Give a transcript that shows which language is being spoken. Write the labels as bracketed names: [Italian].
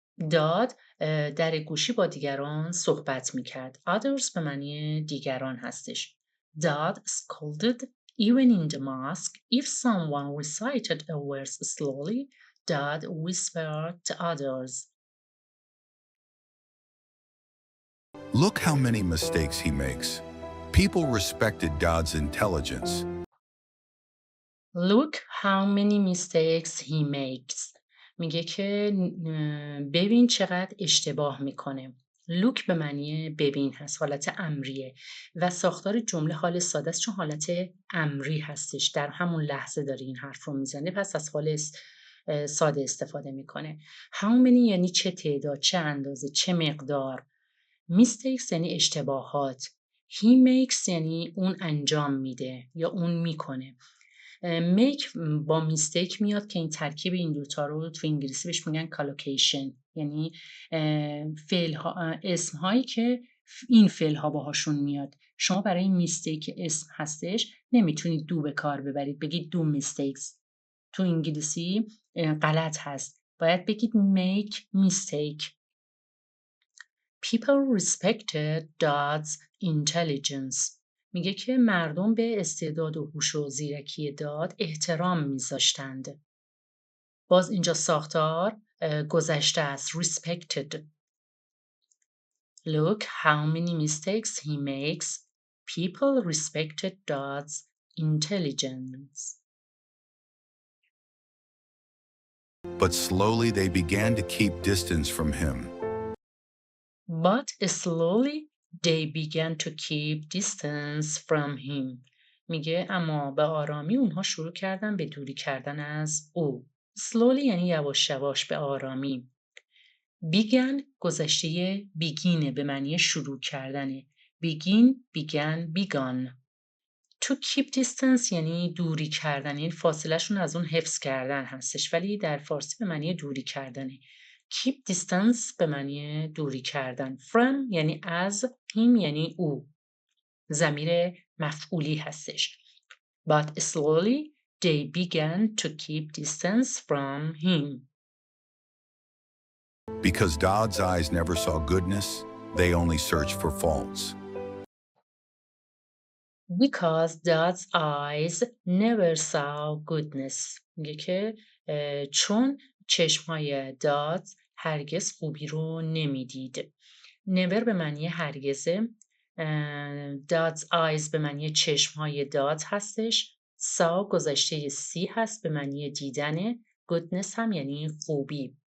[Persian] داد در گوشی با دیگران صحبت میکرد. others به معنی دیگران هستش. [English] Dad scolded even in the mosque if someone recited a verse slowly. Dad whispered to others. Look how many mistakes he makes. People respected Dad's intelligence. Look how many mistakes he makes. [Persian] میگه که ببین چقدر اشتباه میکنه. look به معنی ببین هست حالت امریه و ساختار جمله حال ساده است چون حالت امری هستش در همون لحظه داره این حرف رو میزنه پس از حال ساده استفاده میکنه. [English] how many [Persian] یعنی چه تعداد چه اندازه چه مقدار. mistakes یعنی اشتباهات. [English] he makes [Persian] یعنی اون انجام میده یا اون میکنه. make با mistake میاد که این ترکیب این دوتا رو تو انگلیسی بهش میگن collocation یعنی فعل ها اسم هایی که این فعل ها باهاشون میاد. شما برای mistake اسم هستش نمیتونید دو به کار ببرید بگید [English] do mistakes [Persian] تو انگلیسی غلط هست باید بگید [English] make mistake. People respected Dad's intelligence. [Persian] میگه که مردم به استعداد و هوش و زیرکی داد احترام میذاشتند. باز اینجا ساختار گذشته است. [English] respected. Look how many mistakes he makes. People respected Dad's intelligence. But slowly they began to keep distance from him. But slowly They began to keep distance from him. [Persian] میگه اما به آرامی اونها شروع کردن به دوری کردن از او. Slowly یعنی یواش یواش به آرامی. Began گذشته begin به معنی شروع کردنه. [English] Begin, began, begun. To keep distance [Persian] یعنی دوری کردن، یعنی فاصلهشون از اون حفظ کردن هستش، ولی در فارسی به معنی دوری کردنه. [English] Keep distance [Persian] به معنی دوری کردن. From یعنی از، him یعنی او. ضمیر مفعولی هستش. [English] But slowly they began to keep distance from him. Because Dodd's eyes never saw goodness, they only searched for faults. Because God's eyes never saw goodness. [Persian] میگه که چون چشمهای داد هرگز خوبی رو نمیدید. never به معنی هرگزه. [English] God's eyes [Persian] به معنی چشمهای داد هستش. saw گذشته see هست به معنی دیدنه. goodness هم یعنی خوبی.